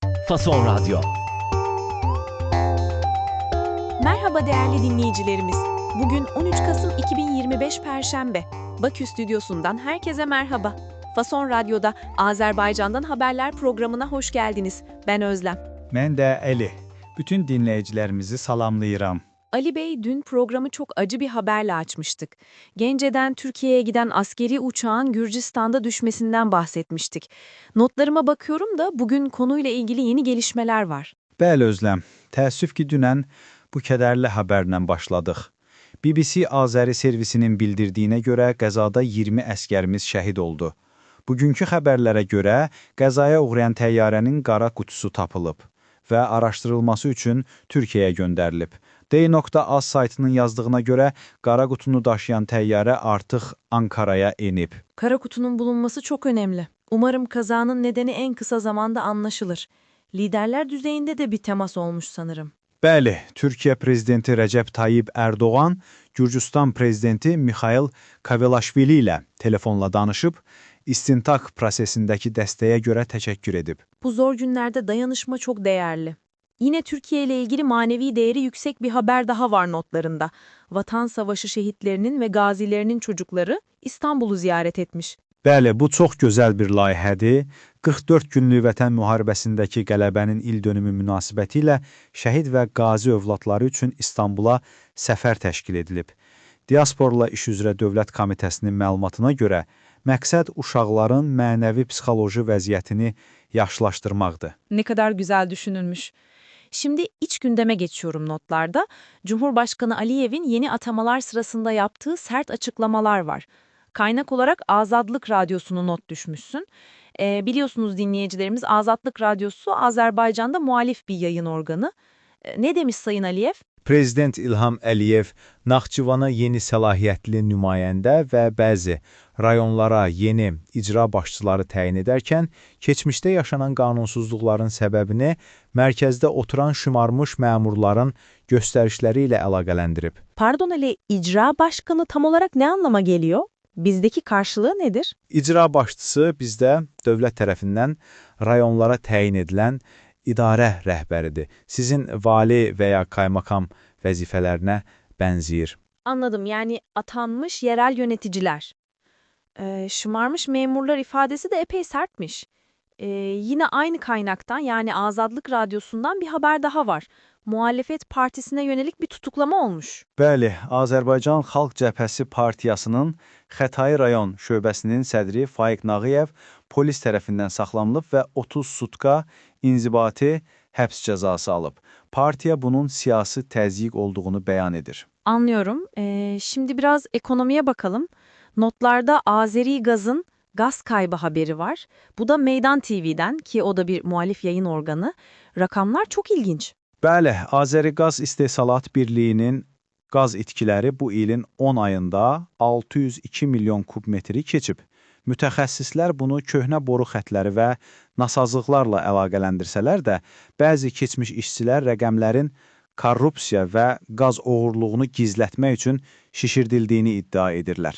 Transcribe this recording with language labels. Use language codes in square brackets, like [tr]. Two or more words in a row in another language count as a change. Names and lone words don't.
[tr] Fason Radyo. Merhaba değerli dinleyicilerimiz. Bugün 13 Kasım 2025 Perşembe. Bakü stüdyosundan herkese merhaba. Fason Radyo'da Azerbaycan'dan haberler programına hoş geldiniz. Ben Özlem. [az] Mən də Əli. Bütün dinləyicilərimizi salamlayıram. [tr] Ali Bey, dün programı çok acı bir haberle açmıştık. Gence'den Türkiye'ye giden askeri uçağın Gürcistan'da düşmesinden bahsetmiştik. Notlarıma bakıyorum da bugün konuyla ilgili yeni gelişmeler var. [az] Bəli Özləm, təəssüf ki dünən bu kədərli xəbərlə başladıq. BBC Azəri servisinin bildirdiyinə görə qəzada 20 əskərimiz şəhid oldu. Bugünkü xəbərlərə görə qəzaya uğrayan təyyarənin qara qutusu tapılıb və araşdırılması üçün Türkiyəyə göndərilib. D.Az saytının yazdığına görə qara qutunu daşıyan təyyarə artıq Ankara'ya enib. [tr] Kara kutunun bulunması çok önemli. Umarım kazanın nedeni en kısa zamanda anlaşılır. Liderler düzeyinde de bir temas olmuş sanırım. [az] Bəli, Türkiyə prezidenti Rəcəb Tayyip Erdoğan, Gürcüstan prezidenti Mikhail Kavelaşvili ilə telefonla danışıb, istintaq prosesindəki dəstəyə görə təşəkkür edib. [tr] Bu zor günlerde dayanışma çok değerli. Yine Türkiye ile ilgili manevi değeri yüksek bir haber daha var notlarında. Vatan Savaşı şehitlerinin ve gazilerinin çocukları İstanbul'u ziyaret etmiş. [az] Bəli, bu çox gözəl bir layihədir. 44 günlük Vətən müharibəsindəki qələbənin ildönümü münasibətilə şəhid və qazi övladları üçün İstanbula səfər təşkil edilib. Diasporla İş üzrə Dövlət Komitəsinin məlumatına görə məqsəd uşaqların mənəvi-psixoloji vəziyyətini yaxşılaşdırmaqdır. [tr] Ne kadar güzel düşünülmüş. Şimdi iç gündeme geçiyorum notlarda. Cumhurbaşkanı Aliyev'in yeni atamalar sırasında yaptığı sert açıklamalar var. Kaynak olarak Azadlık Radyosu'nu not düşmüşsün. Biliyorsunuz dinleyicilerimiz, Azadlık Radyosu Azerbaycan'da muhalif bir yayın organı. Ne demiş Sayın Aliyev? [az] Prezident İlham Əliyev Naxçıvana yeni səlahiyyətli nümayəndə və bəzi rayonlara yeni icra başçıları təyin edərkən, keçmişdə yaşanan qanunsuzluqların səbəbini mərkəzdə oturan şımarmış məmurların göstərişləri ilə əlaqələndirib. [tr] Pardon Ali, icra başkanı tam olarak ne anlama geliyor? Bizdeki karşılığı nedir? [az] İcra başçısı bizdə dövlət tərəfindən rayonlara təyin edilən idarə rəhbəridir. Sizin vali və ya kaymakam vəzifələrinə bənzəyir. [tr] Anladım, yani atanmış yerel yöneticiler. Şımarmış memurlar ifadesi de epey sertmiş. Yine aynı kaynaktan, yani Azadlık Radyosu'ndan bir haber daha var. Muhalefet partisine yönelik bir tutuklama olmuş. [az] Bəli, Azərbaycan Xalq Cəbhəsi Partiyasının Xətai rayon şöbəsinin sədri Faiq Nağıyev polis tərəfindən saxlanılıb və 30 sutka inzibati həbs cəzası alıb. Partiya bunun siyasi təzyiq olduğunu bəyan edir. [tr] Anlıyorum. Şimdi biraz ekonomiye bakalım. Notlarda Azeri Gaz'ın gaz kaybı haberi var. Bu da Meydan TV'den, ki o da bir muhalif yayın organı. Rakamlar çok ilginç. [az] Bəli, Azəri Qaz İstehsalat Birliyinin qaz itkiləri bu ilin 10 ayında 602 milyon kub metri keçib. Mütəxəssislər bunu köhnə boru xətləri və nasazlıqlarla əlaqələndirsələr də, bəzi keçmiş işçilər rəqəmlərin korrupsiya və qaz oğurluğunu gizlətmək üçün şişirdildiyini iddia edirlər.